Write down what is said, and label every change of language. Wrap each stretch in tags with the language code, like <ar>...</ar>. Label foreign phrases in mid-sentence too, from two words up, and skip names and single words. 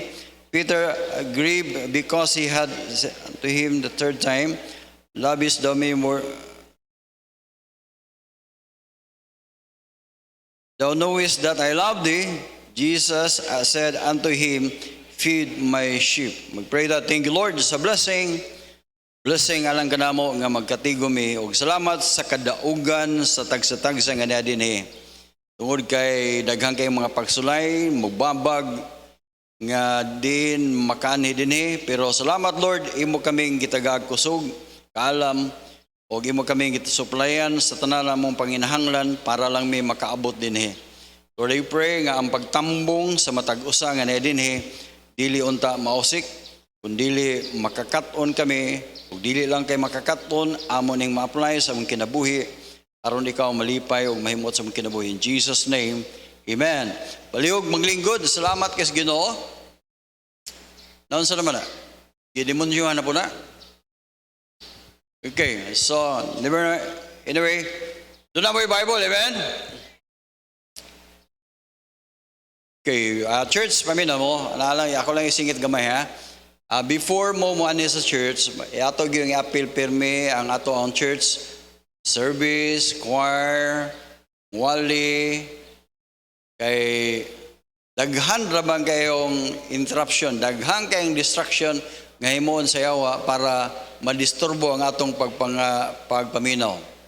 <en>Peter grieved because he had said unto him the third time, Lovest thou me more? Thou knowest that I love thee. Jesus said unto him, Feed my sheep. Magpray that. Thank you, Lord,</en> <ceb>sa blessing. Blessing alang kanamo nga magkatigom mi og salamat sa kadaugan sa tagsa-tagsa nga dinhi. Tungod kay daghang kay mga pagsulay, mugbabag nga din makanhi dinhi, pero salamat Lord, imo kaming gitagag kusog, kaalam, o imo kaming gitasuplayan sa tanan namong panginahanglan para lang may makaabot dinhi.</ceb> <en>Lord, I pray</en> <ceb>nga ang pagtambong sa matag usa nga na dinhi dili unta mausik, kung dili makakaton kami, kung dili lang kay makakaton, amo ning ma-apply sa mong kinabuhi aron ikaw malipay o mahimot sa mong kinabuhi.</ceb> <en>In Jesus' name, amen.</en> <ceb>Palihog maglingkod, salamat kay Ginoo. Naon sa naman na? Gidemonyohan na po na?</ceb> <tl>Okay, so, anyway, doon na mo yung Bible,</tl> <en>amen? Okay, church,</en> <ceb>pamina mo, ako lang isingit gamay ha. Before mo ani sa church, atog yung i-appeal pirmi ang ato ang church, service, choir, wali, kay daghan raman kayong interruption, daghan kayong distraction nga himoon sa yawa para madisturbo ang atong pagpaminaw.</ceb>